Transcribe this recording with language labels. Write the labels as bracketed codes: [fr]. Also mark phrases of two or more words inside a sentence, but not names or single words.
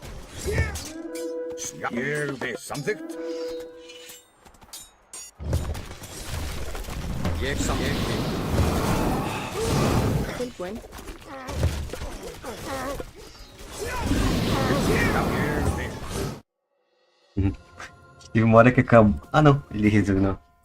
[is] Já. Ég vil. Samþykkt. Ég vil. Tilbúin. Já. Ég vil. [pt] Teve uma hora que acabou. Ah, não. Ele resignou.